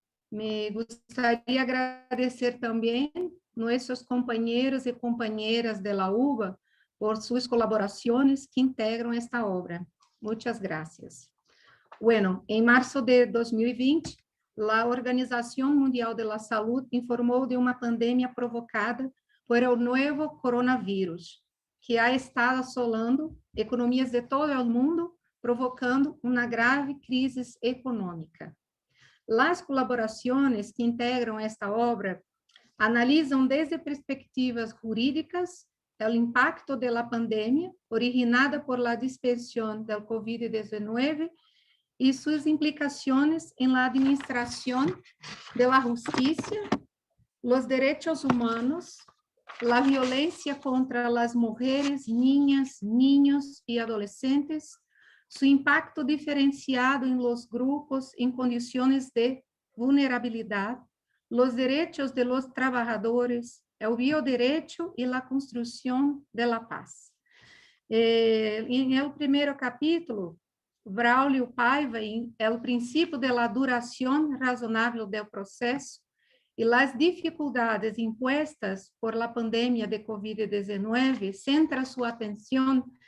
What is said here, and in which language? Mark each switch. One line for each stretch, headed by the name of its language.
Portuguese: Me gostaria agradecer também nossos companheiros e companheiras de la UBA por suas colaborações que integram esta obra. Muitas gracias. Bueno, em março de 2020, a Organização Mundial da Saúde informou de uma pandemia provocada por o novo coronavírus, que ha estado assolando economias de todo o mundo, provocando uma grave crise econômica. As colaborações que integram esta obra analisam desde perspectivas jurídicas o impacto da pandemia originada
Spanish: por la dispersión del COVID-19 y sus implicaciones en la administración de la justicia, los derechos humanos, la violencia contra las mujeres, niñas, niños y adolescentes, su impacto diferenciado en los grupos en condiciones de vulnerabilidad, los derechos de los trabajadores, el bioderecho y la construcción de la paz. En el primer capítulo,
Portuguese: Braulio Paiva, o princípio da duração razonável do processo e as dificuldades impostas
Spanish: por la pandemia de COVID-19,
Portuguese: centra sua atenção